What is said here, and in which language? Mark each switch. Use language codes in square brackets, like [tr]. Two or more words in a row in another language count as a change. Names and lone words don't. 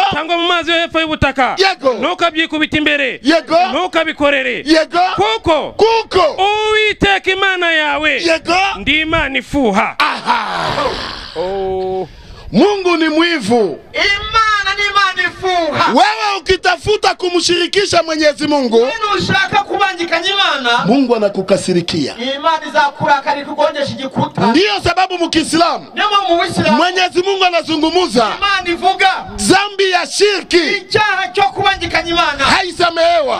[rw] Cyangwa mu mazi yo hepfo y'ubutaka. Yego. Ntukabyikubita imbere. Yego. Ntukabikorere. Yego. Kuko Uwiteka Imana yawe. Yego. Ndi Imana ifuha. [sw] Mungu ni mwivu. [rw] Imana ni Imana ifuha. [sw] wewe ukitafuta kumshirikisha Mwenyezi Mungu, Mungu anakukasirikia. Ndiyo sababu mkiislamu Mwenyezi Mungu anazungumuza dhambi ya shirki haisamehewa.